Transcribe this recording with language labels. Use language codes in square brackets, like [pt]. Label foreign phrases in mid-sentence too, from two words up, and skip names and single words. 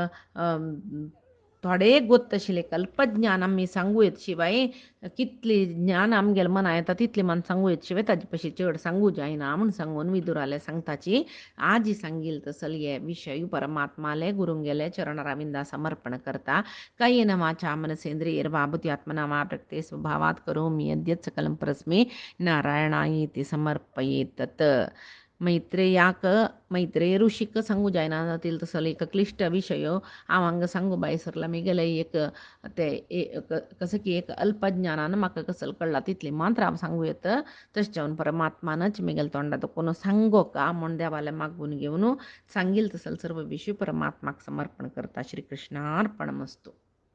[kok] थोडे गोत आशिल्ले कल्पज्ञान आमी सांगू येत शिवाय कितली ज्ञान आमगेले मना येता तितली मन सांगू येत शिवाय ताजे पशी चड सांगू जायना म्हूण सांगून विदुराले सांगताची आजी सांगील तसल हे विशय परमात्माले गुरुंगेले चरणराविंदा समर्पण करता [sa] कायेन वाचा मनसेंद्रियैर् वाबुति आत्मना वा प्रकृते स्वभावात् करोमि यद्यत् सकलं परस्मै नारायणायेति समर्पयेत् तत् [kok] मैत्रेय ऋषीक सांगू जायना जातील तसले एक क्लिष्ट विशय हांव हांगा सांगू बायसरला म्हगेले एक ते कसं की एक अल्पज्ञानान म्हाका कसल कळ्ळा तितली मात्र हांव सांगू येता तशें जावन परमात्मानच म्हगेले तोंडात कोण सांगो का म्हूण देवाले मागून घेवन सांगील तसल सर्व विशय परमात्माक समर्पण करता [sa] श्री कृष्णार्पणमस्तु.